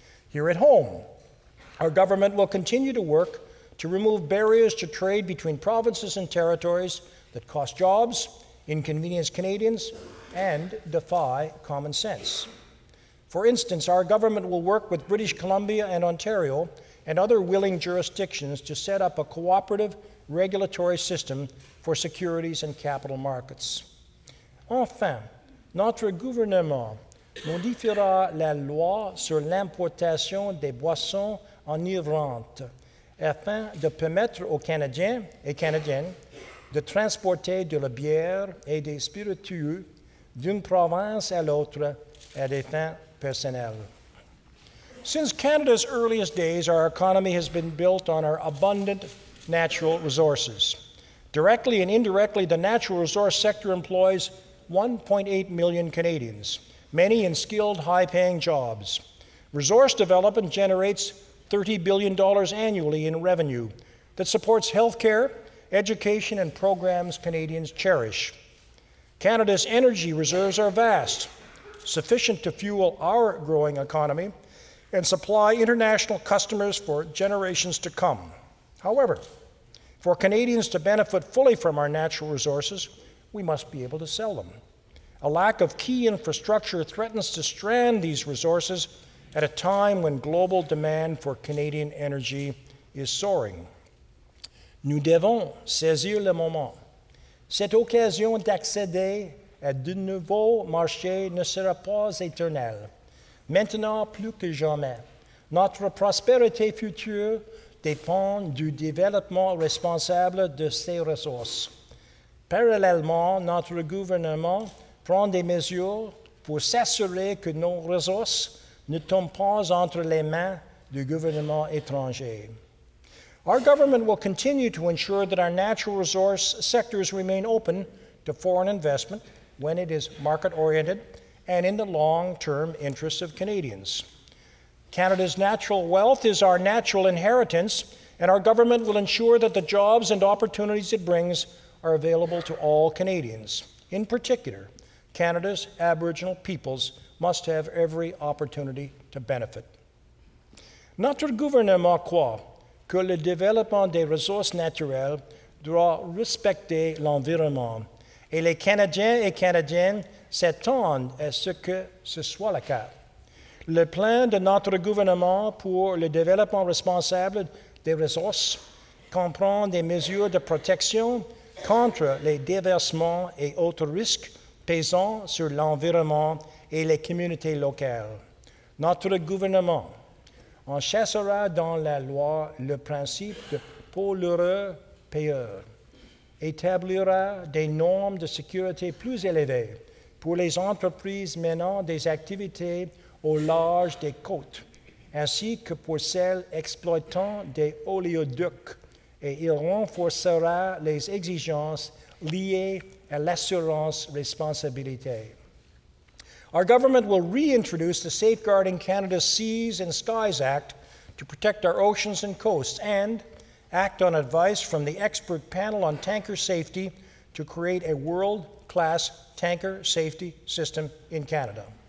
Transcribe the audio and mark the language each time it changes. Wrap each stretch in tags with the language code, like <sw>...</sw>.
<en>Here at home, our government will continue to work to remove barriers to trade between provinces and territories that cost jobs, inconvenience Canadians, and defy common sense. For instance, our government will work with British Columbia and Ontario and other willing jurisdictions to set up a cooperative regulatory system for securities and capital markets.</en> <fr>Enfin, notre gouvernement modifiera la loi sur l'importation des boissons enivrantes afin de permettre aux Canadiens et Canadiennes de transporter de la bière et des spiritueux d'une province à l'autre à des fins personnelles.</fr> <en>Since Canada's earliest days, our economy has been built on our abundant natural resources. Directly and indirectly, the natural resource sector employs 1.8 million Canadians, many in skilled, high-paying jobs. Resource development generates $30 billion annually in revenue that supports healthcare, education, and programs Canadians cherish. Canada's energy reserves are vast, sufficient to fuel our growing economy and supply international customers for generations to come. However, for Canadians to benefit fully from our natural resources, we must be able to sell them. A lack of key infrastructure threatens to strand these resources at a time when global demand for Canadian energy is soaring.</en> <fr>Nous devons saisir le moment. Cette occasion d'accéder à de nouveaux marchés ne sera pas éternelle. Maintenant plus que jamais, notre prospérité future dépend du développement responsable de ces ressources. Parallèlement, notre gouvernement prend des mesures pour s'assurer que nos ressources ne tombent pas entre les mains du gouvernement étranger.</fr> <en>Our government will continue to ensure that our natural resource sectors remain open to foreign investment when it is market-oriented and in the long-term interests of Canadians. Canada's natural wealth is our natural inheritance, and our government will ensure that the jobs and opportunities it brings are available to all Canadians. In particular, Canada's Aboriginal peoples must have every opportunity to benefit.</en> <fr>Notre gouvernement croit que le développement des ressources naturelles doit respecter l'environnement, et les Canadiens et Canadiennes s'attendent à ce que ce soit le cas. Le plan de notre gouvernement pour le développement responsable des ressources comprend des mesures de protection contre les déversements et autres risques pesant sur l'environnement et les communautés locales. Notre gouvernement enchâssera dans la loi le principe de pollueur-payeur, établira des normes de sécurité plus élevées pour les entreprises menant des activités au large des côtes, ainsi que pour celles exploitant des oléoducs, et il renforcera les exigences liées à l'assurance responsabilité.</fr> <en>Our government will reintroduce the Safeguarding Canada's Seas and Skies Act to protect our oceans and coasts and act on advice from the expert panel on tanker safety to create a world-class tanker safety system in Canada.</en>